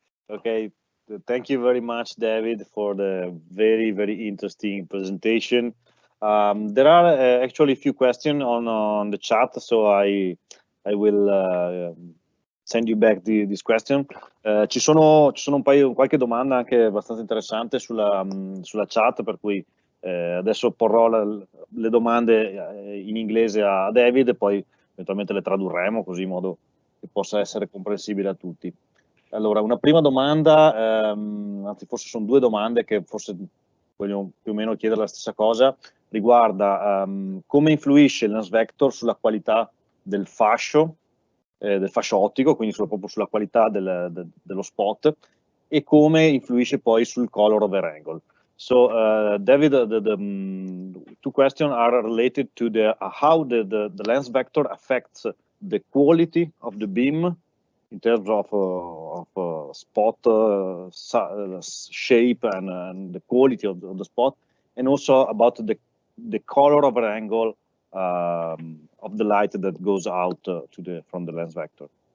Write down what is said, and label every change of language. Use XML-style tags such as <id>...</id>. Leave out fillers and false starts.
<en>Okay, thank you very much, David, for the very, very interesting presentation. There are actually a few questions on the chat, so I will send you back this question.</en> <it>Ci sono un paio, qualche domanda anche abbastanza interessante sulla chat, per cui adesso porrò le domande in inglese a David e poi eventualmente le tradurremo così in modo che possa essere comprensibile a tutti. Allora, una prima domanda, anzi forse sono due domande che forse voglio più o meno chiedere la stessa cosa, riguarda come influisce il LensVector sulla qualità del fascio ottico, quindi proprio sulla qualità dello spot, e come influisce poi sul color over angle.</it> <en>So, David, the two questions are related to how the LensVector affects the quality of the beam in terms of spot shape and the quality of the spot, and also about the color over angle of the light that goes out from the LensVector.</en>